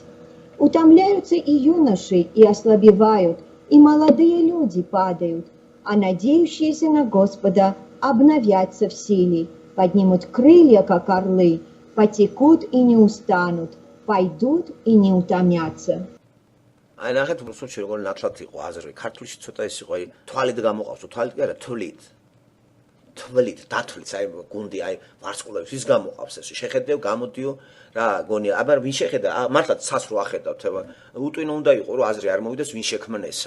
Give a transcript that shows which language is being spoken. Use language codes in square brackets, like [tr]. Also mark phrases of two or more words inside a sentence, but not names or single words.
[ru] Утомляются и юноши, и ослабевают, и молодые люди падают, а надеющиеся на Господа обновятся в силе, поднимут крылья, как орлы, потекут и не устанут, пойдут и не утомятся». [ka] აი ნახეთ რუსულში როგორ ნათლად იყო აზრი, ქართულში ცოტა ის იყო, აი თვალით გამოყავს, თვალით კი არა, თვლით. თვლით, დათვლით, აი გუნდი, აი ვარსკვლავებს ის გამოყავს ეს. შეხედევ, გამოდიო, რა გონია, აბა ვინ შეხედა? მართლაც ცას რო ახედავთ, უტვინო უნდა იყო, რომ აზრი არ მოვიდეს, ვინ შექმნესა.